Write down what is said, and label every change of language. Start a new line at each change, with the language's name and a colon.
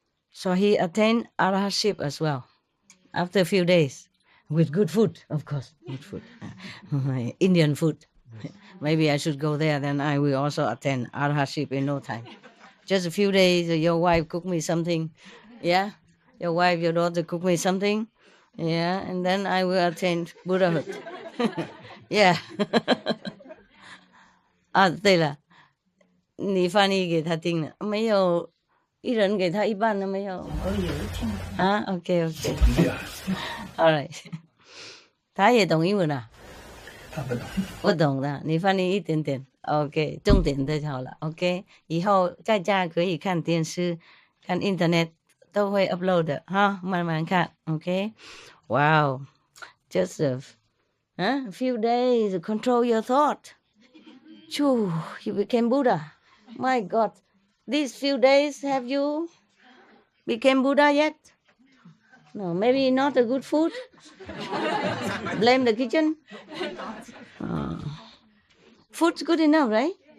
English: So he attained arahantship as well, after a few days, with good food, of course, good food. Indian food. Maybe I should go there, then I will also attend arahantship in no time. Just a few days, your wife cook me something, yeah? Your wife, your daughter cook me something, yeah? And then I will attain Buddhahood. Yeah.
Chinese: 啊，对了，你翻译给他听了没有？一人给他一半了没有？我有听啊 ，
English: OK OK，All right，
Chinese: 他也懂英文啊？他不懂，不懂的，你翻译一点点 ，OK， 重点的就好了 ，OK， 以后在家可以看电视、看 Internet 都会 upload 的哈，慢慢看 ，OK，
English: Wow， Joseph， a few days to control your thought. Choo, you became Buddha. My God, these few days have you became Buddha yet? No, maybe not a good food. Blame the kitchen. Food's good enough, right?